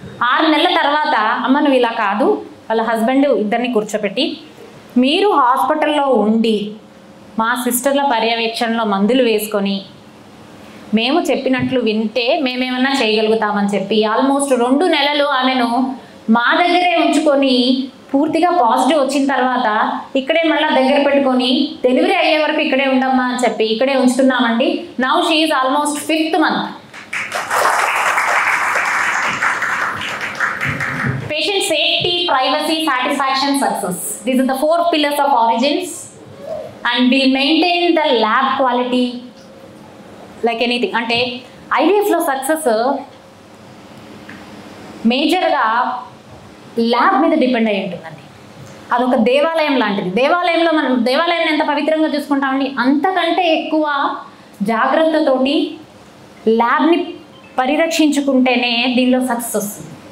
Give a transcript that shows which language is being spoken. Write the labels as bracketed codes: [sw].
[te] 6 నెలల తర్వాత అమ్మ నువ్వు ఇలా కాదు, వాళ్ళ హస్బెండ్ ఇద్దరిని కూర్చోబెట్టి మీరు హాస్పిటల్లో ఉండి మా సిస్టర్ల పర్యవేక్షణలో మందులు వేసుకొని మేము చెప్పినట్లు వింటే మేమేమన్నా చేయగలుగుతామని చెప్పి ఆల్మోస్ట్ 2 నెలలు ఆమెను మా దగ్గరే ఉంచుకొని పూర్తిగా పాజిటివ్ వచ్చిన తర్వాత ఇక్కడే మళ్ళీ దగ్గర పెట్టుకొని డెలివరీ అయ్యే వరకు ఇక్కడే ఉండమ్మా అని చెప్పి ఇక్కడే ఉంచుతున్నామండి. [en] Now she is almost 5th month. Patient safety, privacy, satisfaction, success. These are the 4 pillars of Origins, and will maintain the lab quality like anything. [te] అంటే ఐవీఎఫ్లో సక్సెస్ మేజర్గా ల్యాబ్ మీద డిపెండ్ అయి ఉంటుందండి. అదొక దేవాలయం లాంటిది. దేవాలయంలో మనం దేవాలయాన్ని ఎంత పవిత్రంగా చూసుకుంటామండి, అంతకంటే ఎక్కువ జాగ్రత్తతోటి ల్యాబ్ని పరిరక్షించుకుంటేనే దీనిలో సక్సెస్ వస్తుంది.